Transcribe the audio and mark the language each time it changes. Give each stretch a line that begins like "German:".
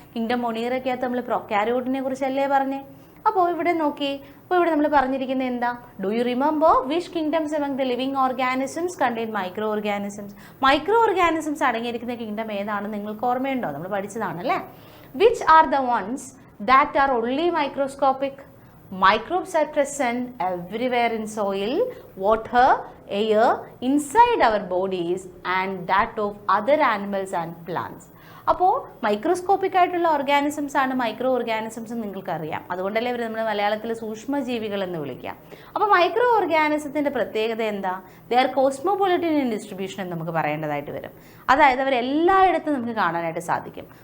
Malayalam: Kingdom മൊണീറയ്ക്കകത്ത് നമ്മൾ പ്രൊക്കാരിയോട്ടിനെ കുറിച്ചല്ലേ പറഞ്ഞേ. അപ്പോൾ ഇവിടെ നോക്കി, അപ്പോൾ ഇവിടെ നമ്മൾ പറഞ്ഞിരിക്കുന്നത് എന്താ,
English: Do you remember which kingdoms among the living organisms contain microorganisms?
Malayalam: Micro organisms അടങ്ങിയിരിക്കുന്ന കിങ്ഡം ഏതാണെന്ന് നിങ്ങൾക്ക് ഓർമ്മയുണ്ടോ? നമ്മൾ പഠിച്ചതാണല്ലേ.
English: Which are the ones that are only microscopic? Microbes are present everywhere in soil, water, air, inside our bodies and that of other animals and plants.
Malayalam: അപ്പോൾ microscopic ആയിട്ടുള്ള organisms ആണ് micro organisms എന്ന് നിങ്ങൾക്കറിയാം. അതുകൊണ്ടല്ലേ ഇവർ നമ്മൾ മലയാളത്തിൽ സൂക്ഷ്മജീവികൾ എന്ന് വിളിക്കാം. അപ്പോൾ മൈക്രോ ഓർഗാനിസത്തിൻ്റെ പ്രത്യേകത എന്താ?
English: they are cosmopolitan in distribution
Malayalam: എന്ന് നമുക്ക് പറയേണ്ടതായിട്ട് വരും. അതായത് അവരെല്ലായിടത്തും നമുക്ക് കാണാനായിട്ട് സാധിക്കും.